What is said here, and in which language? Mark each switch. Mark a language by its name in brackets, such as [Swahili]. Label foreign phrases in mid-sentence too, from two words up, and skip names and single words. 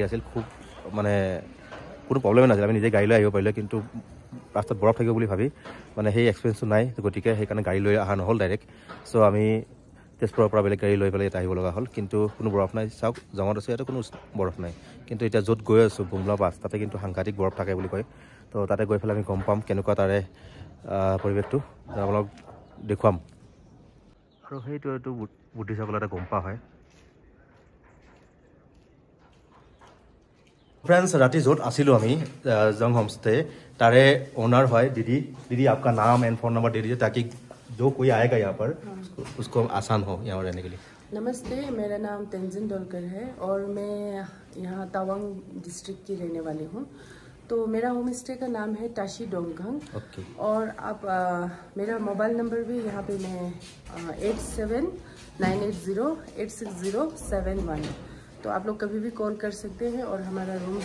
[Assamese] আছিল খুব মানে কোনো প্ৰব্লেমেই নাছিল আমি নিজে গাড়ী লৈ আহিব পাৰিলোঁ কিন্তু ৰাস্তাত বৰফ থাকিব বুলি ভাবি মানে সেই এক্সপিৰিয়েঞ্চটো নাই গতিকে সেইকাৰণে গাড়ী লৈ অহা নহ'ল ডাইৰেক্ট চ' আমি তেজপুৰৰ পৰা বেলেগ গাড়ী লৈ পেলাই ইয়াত আহিব লগা হ'ল কিন্তু কোনো বৰফ নাই চাওক জঙত আছে ইয়াতে কোনো বৰফ নাই কিন্তু এতিয়া য'ত গৈ আছোঁ বুমলা পাছ তাতে কিন্তু সাংঘাতিক বৰফ থাকে বুলি কয় তো তাতে গৈ পেলাই আমি গম পাম কেনেকুৱা তাৰে পৰিৱেশটো আপোনালোক দেখুৱাম আৰু সেইটো এইটো বুদ্ধিসকলে এটা গম পোৱা হয় [Hindi] फ्रेंड्स [Assamese] ৰাতি য'ত আছিলোঁ আমি জং হোমষ্টে তাৰে অ'নাৰ হয় [Hindi] दीदी आपका नाम [English] and phone number [Hindi] दे दीजिए ताकि जो कोई आएगा यहाँ पर उसको आसान हो यहाँ रहने के लिए नमस्ते मेरा नाम तेंजिन डोलकर है और मैं यहाँ तवांग डिस्ट्रिक्ट की रहने वाली हूँ तो मेरा होम स्टे का नाम है टाशी डोंगखंग और आप मेरा मोबाइल नंबर भी यहाँ पे मैं 8798086071 तो आप लोग कभी भी कॉल कर सकते हैं और हमारा रूम्स